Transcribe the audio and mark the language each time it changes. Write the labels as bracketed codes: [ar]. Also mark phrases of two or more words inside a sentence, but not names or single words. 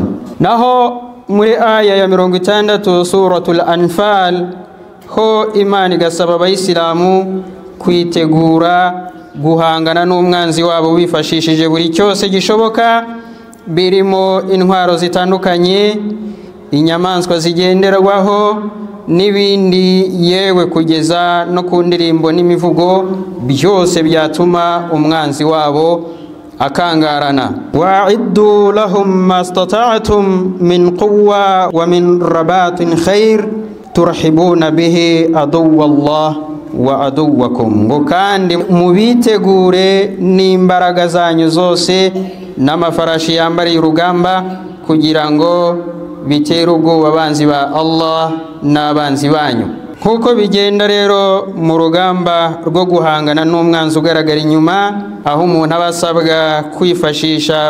[rw] Naho muri aya ya 60 suratul Anfal ho Imana igasaba abayisilamu kwitegura guhangana n'umwanzi wabo bifashishije buri cyose gishoboka, birimo intwaro zitandukanye, inyamaswa zigenderwaho n'ibindi, yewe kugeza no ku ndirimbo n'imivugo, byose byatuma umwanzi wabo akangarana. [ar] وأعدوا لهم ما استطعتم من قوة ومن رباط خير ترهبون به عدو الله وعدوكم, [rw] ngo kandi mubitegure n'imbaraga zanyu zose n'amafarashi yambariye urugamba, kugira ngo bitere ubwoba abanzi ba Allah n'abanzi banyu. Nk'uko bigenda rero mu rugamba rwo guhangana n'umwanzi ugaragara inyuma, aho umuntu aba asabwa kwifashisha